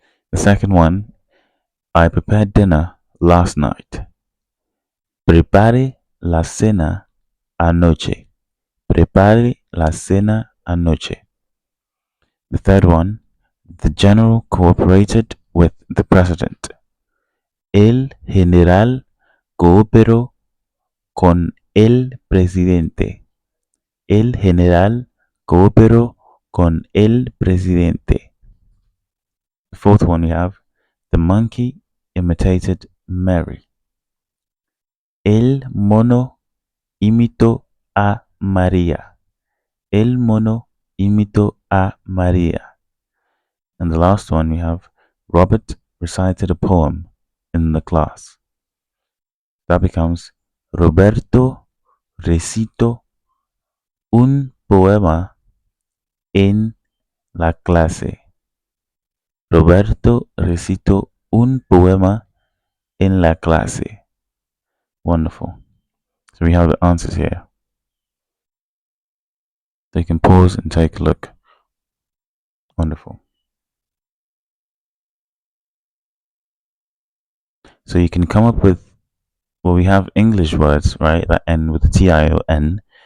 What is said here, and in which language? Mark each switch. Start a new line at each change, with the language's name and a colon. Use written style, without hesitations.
English: The second one, I prepared dinner last night.
Spanish: Prepare la cena anoche. Prepare la cena anoche.
English: The third one, the general cooperated with the president.
Spanish: El general cooperó con el presidente. El general cooperó con el presidente.
English: The fourth one we have, the monkey imitated Mary.
Spanish: El mono imitó a María. El mono imitó a María.
English: And the last one we have, Robert recited a poem in the class. That becomes
Spanish: Roberto recitó un poema en la clase. Roberto recitó un poema en la clase.
English: Wonderful. So we have the answers here. So you can pause and take a look. Wonderful. So you can come up with, well, we have English words, right, that end with the T-I-O-N.